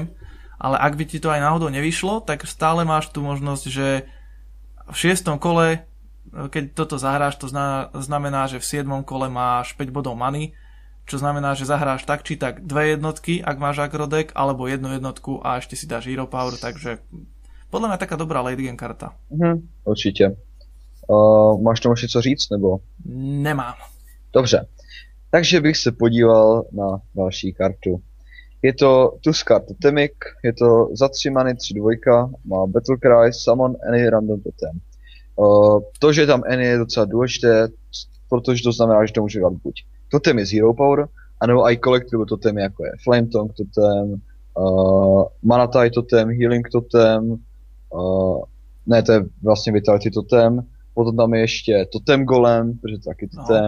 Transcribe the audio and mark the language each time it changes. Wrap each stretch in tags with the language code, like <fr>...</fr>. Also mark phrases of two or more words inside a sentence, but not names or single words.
<sk>Ale ak by ti to aj náhodou nevyšlo, tak stále máš tú možnosť, že v 6. kole keď toto zahráš, to znamená, že v 7. kole máš 5 bodov many, čo znamená, že zahráš tak či tak 2 jednotky, ak máš agrodek, alebo 1 jednotku a ešte si dáš Hero Power, takže podľa mňa taká dobrá</sk> <en>late game</en> <sk>karta.</sk> <cs>Určitě. Máš tomu ještě co říct, nebo? Nemám. Dobře. Takže bych se podíval na další kartu. Je to Tuskar Totemic, je to za 3 many 3/2, má Battle Cry,</cs> <en>Summon any random totem.</en> <cs>To, že tam N je docela důležité, protože to znamená, že to může dělat buď totem je Zero Power, anebo i collectible totem jako je Flame Tongue totem, Mana Tide totem, Healing totem, ne, to je vlastně Vitality totem, potom tam je ještě Totem Golem, protože to taky totem.</cs>